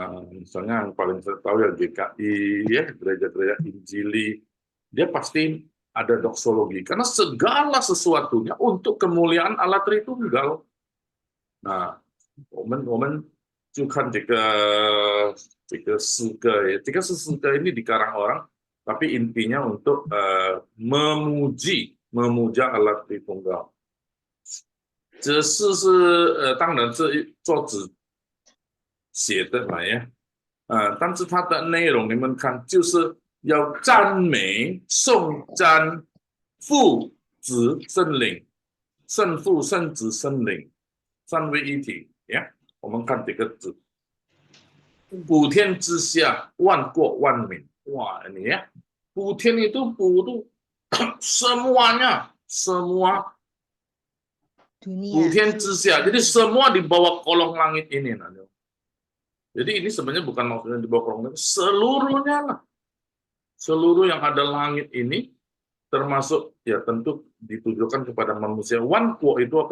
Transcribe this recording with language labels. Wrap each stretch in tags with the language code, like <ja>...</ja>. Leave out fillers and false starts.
<id>Misalnya yang paling saya tahu ya GKI, ya, gereja-gereja Injili, dia pasti ada doksologi karena segala sesuatunya untuk kemuliaan Allah Tritunggal. Nah,</id> <zh>我们就看这个诗歌</zh> <id>ya,</id> <zh>这个是诗歌</zh> <id>ini dikarang orang, tapi intinya untuk memuja Allah Tritunggal.</id> <zh>这诗是当然是作者写的嘛呀，但是它的内容你们看，就是要赞美、颂赞父、子、圣灵，圣父、圣子、圣灵，三位一体呀。我们看这个字，普天之下，万国万民，哇，你ya, 普天</zh> <id>itu putu semuanya, semua Dunia.</id> <zh>普天之下，</zh> <id>jadi semua di bawah kolong langit ini. Jadi ini sebenarnya bukan maksudnya di bawah kolong langit, seluruhnya lah. Seluruh yang ada langit ini, termasuk ya tentu ditujukan kepada manusia. Wanko itu apa?</id>